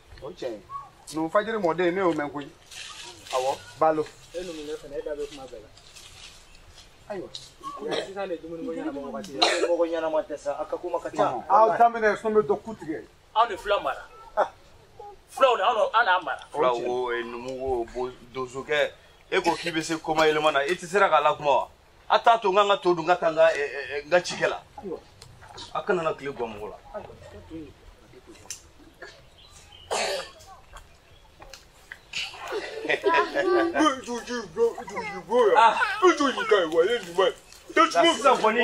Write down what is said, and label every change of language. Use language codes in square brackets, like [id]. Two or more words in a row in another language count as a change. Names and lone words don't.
[bm] o tiɲɛ ye nin fajiri mɔden ne y'o mɛn koyi awɔ balo E numu ne fana e da bɛ kuma bɛɛ la. ayiwa Sisan de dumuni ko ɲɛnabɔ wagati ye. mɔgɔ ɲɛnama tɛ sa a ka kuma ka ca aw daminɛ sɔn bɛ dɔ ku tigɛ Anw de fila mara. Filaw de an n'a mara. fula wo numu wo donsokɛ e ko k'i bɛ se koma yɛlɛma na i tɛ sera k'a la kuma wa a t'a to n ka n ka to dun n ka taa n ka cikɛ la a kana na tile guwan mɔgɔ la sisan kɔni